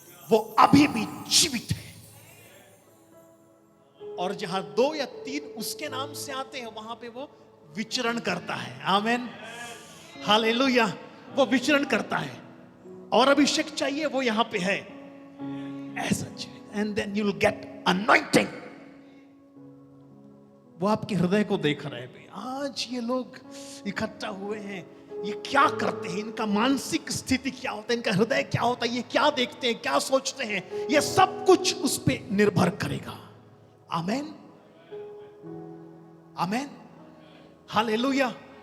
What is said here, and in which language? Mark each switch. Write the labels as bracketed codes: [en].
[hi] वो अभी भी जीवित है। और जहां 2 या 3 उसके नाम से आते हैं, वहां पे वो विचरण करता है। आमेन, हालेलुया। वो विचरण करता है और अभिषेक चाहिए, वो यहां पे है। [en] And then you'll get anointing. [hi] वो आपके हृदय को देख रहे हैं। आज ये लोग इकट्ठा हुए हैं, ये क्या करते हैं, इनका मानसिक स्थिति क्या होता है, इनका हृदय क्या होता है, ये क्या देखते हैं, क्या सोचते हैं, ये सब कुछ उस पे निर्भर करेगा। आमेन, आमेन, हालेलुया।